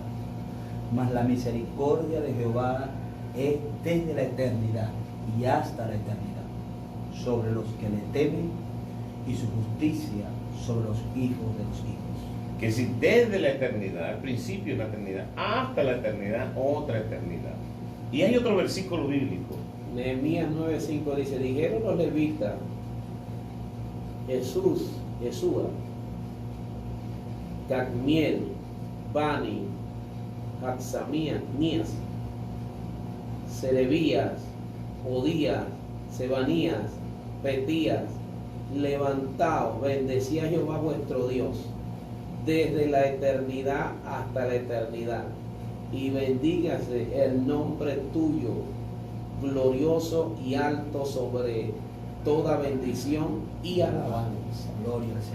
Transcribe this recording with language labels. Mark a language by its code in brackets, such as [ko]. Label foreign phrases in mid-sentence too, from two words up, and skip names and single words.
[es] Mas la misericordia de Jehová es desde la eternidad y hasta la eternidad sobre los que le temen, y su justicia sobre los hijos de los hijos. Que si desde la eternidad, al principio de la eternidad, hasta la eternidad, otra eternidad. Y hay otro versículo bíblico. Nehemías 9:5 dice: dijeron los levitas, Yeshua, Cadmiel, Bani, Haxamías, Nías, Serebías, Odías, Sebanías, Petías, levantaos, bendecid a Jehová vuestro Dios desde la eternidad hasta la eternidad, y bendígase el nombre tuyo, glorioso y alto sobre toda bendición y alabanza. Gloria al Señor.